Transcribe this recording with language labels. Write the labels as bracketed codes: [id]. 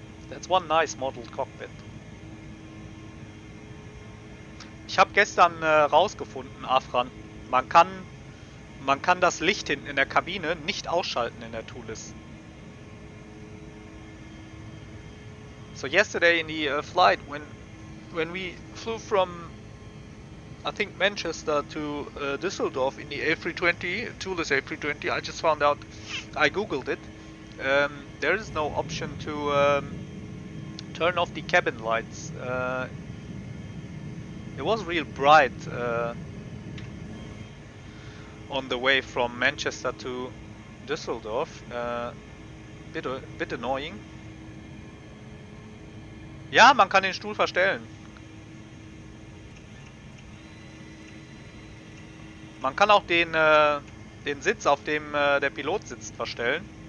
[en] That's one nice modeled cockpit. [de] Ich habe gestern rausgefunden, Afran, man kann das Licht hinten in der Kabine nicht ausschalten in der Toliss. [en] So yesterday in the flight when we flew from I think Manchester to Düsseldorf in the A320, Toliss A320. I just found out. I googled it. There is no option to turn off the cabin lights. It was real bright on the way from Manchester to Düsseldorf. Bit annoying. [de] Ja, man kann den Stuhl verstellen. Man kann auch den Sitz, auf dem der Pilot sitzt, verstellen.